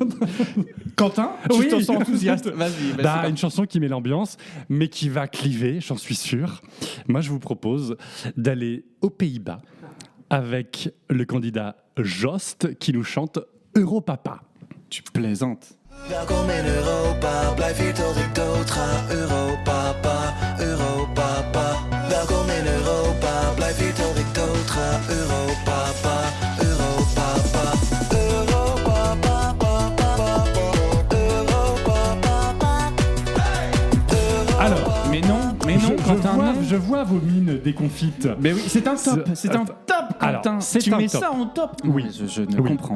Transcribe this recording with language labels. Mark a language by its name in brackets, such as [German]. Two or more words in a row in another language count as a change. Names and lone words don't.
[French] Quentin, Oui. tu te sens enthousiaste. Vas-y. c'est parti. Une chanson qui met l'ambiance, mais qui va cliver, j'en suis sûr. Moi, je vous propose d'aller aux Pays-Bas avec le candidat Jost qui nous chante Europapa. Tu plaisantes. [Dutch] Welkom in Europa, blijf hier tot ik dood ga. Europapa, Europapa. Welkom in Europa, blijf hier tot ik dood ga. Europapa, Europapa. [French] Alors, Mais non, Quentin, non. je vois vos mines déconfites. Mais oui, c'est un top. C'est un top, Alors, Quentin. c'est tu un mets top. ça en top. Oui. Je ne Oui, comprends pas.